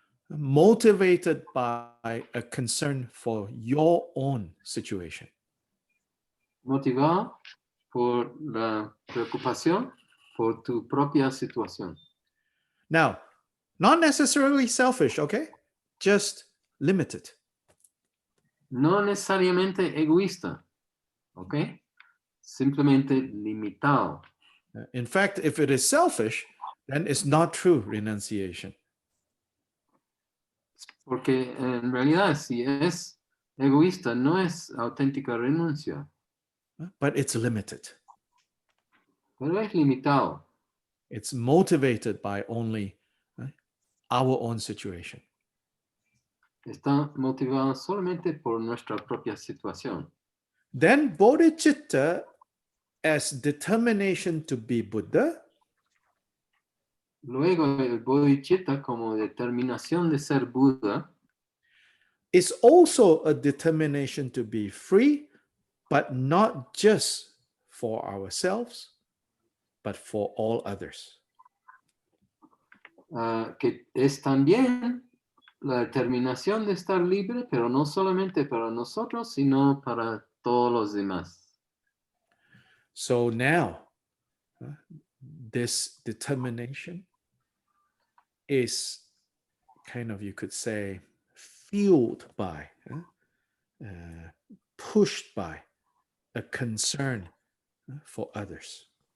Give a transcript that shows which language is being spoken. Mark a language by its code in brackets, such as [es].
[en] Motivated by a concern for your own situation. [es] Motivado por la preocupación por tu propia situación. [en] Now, not necessarily selfish, okay? Just limited. [es] No necesariamente egoísta, ¿ok? Simplemente limitado. [en] In fact, if it is selfish, then it's not true renunciation. [es] Porque en realidad, si es egoísta, no es auténtica renuncia. [en] But it's limited. [es] Pero es limitado. [en] It's motivated by only our own situation. [es] Está motivado solamente por nuestra propia situación. [en] Then bodhicitta as determination to be Buddha. [es] Luego el bodhicitta como determinación de ser Buda [en] is also a determination to be free, but not just for ourselves, but for all others. [es] Que es también la determinación de estar libre, pero no solamente para nosotros, sino para todos los demás. [en] So now, this determination is kind of, you could say, fueled by, pushed by a concern for others.